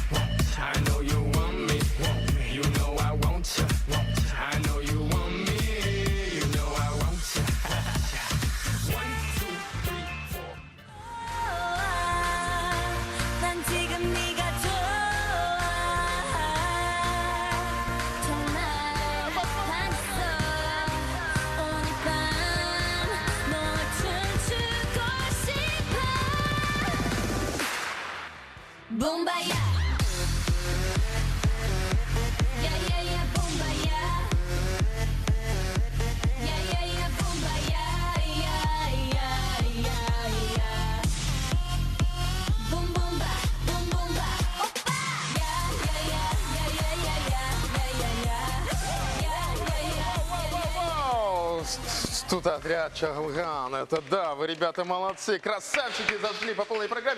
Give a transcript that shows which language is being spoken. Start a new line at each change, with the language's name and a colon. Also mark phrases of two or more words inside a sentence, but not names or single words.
English: I know you want me, you know I want you. I know you want me, you know I want you. 1, 2, 3, 4.
Korean: 난 지금 네가 좋아 정말 반했어 오늘 밤 너와 춤추고 싶어 붐바야 야야야 붐바야 야야야 붐바야 야야야야 Boom boom ba, boom boom ba, oppa. Yeah yeah yeah yeah yeah yeah yeah yeah.
Russian: Тут отряд Чалган. Это да, вы, ребята, молодцы. Красавчики зашли по полной программе.